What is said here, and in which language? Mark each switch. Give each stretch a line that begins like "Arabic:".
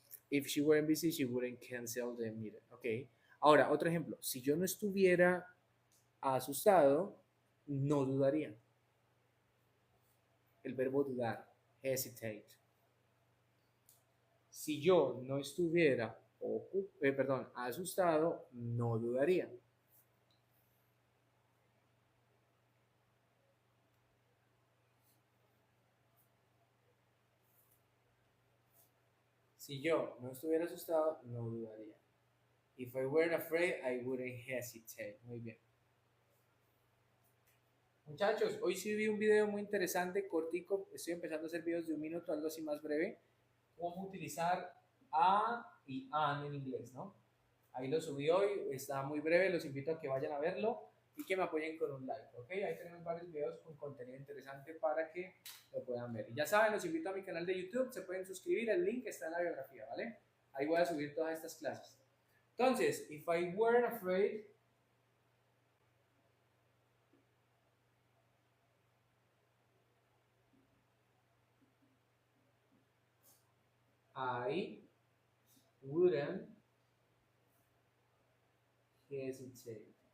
English: If she weren't busy, she wouldn't cancel the meeting.
Spanish: Ok. Ahora, otro ejemplo. Si yo no estuviera asustado, no dudaría. El verbo dudar, hesitate. Si yo no estuviera asustado, no dudaría. Si yo no estuviera asustado, no dudaría.
English: If I weren't afraid, I wouldn't hesitate.
Spanish: Muy bien. Muchachos, hoy sí vi un video muy interesante, cortico. Estoy empezando a hacer videos de 1 minuto, algo así más breve. Cómo utilizar a y an en inglés, ¿no? Ahí lo subí hoy, está muy breve, los invito a que vayan a verlo y que me apoyen con un like, ¿ok? Ahí tenemos varios videos con contenido interesante para que lo puedan ver. Y ya saben, los invito a mi canal de YouTube, se pueden suscribir, el link está en la biografía, ¿vale? Ahí voy a subir todas estas clases.
English: Entonces, if I weren't afraid, I wouldn't hesitate.